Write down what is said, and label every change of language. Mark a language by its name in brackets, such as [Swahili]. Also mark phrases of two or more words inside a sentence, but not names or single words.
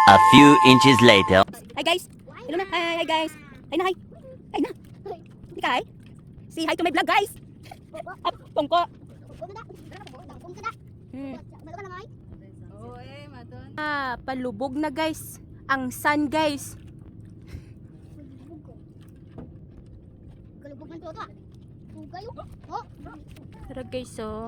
[English] A few inches later. Hi guys! Hello na! Hi guys! Hi na! Hi! Hi na! [Filipino] Hindi ka hi? [English] Say hi to my vlog guys! Up! Tungko! [Filipino] Palubog na guys! Ang sun guys! Tara guys oh!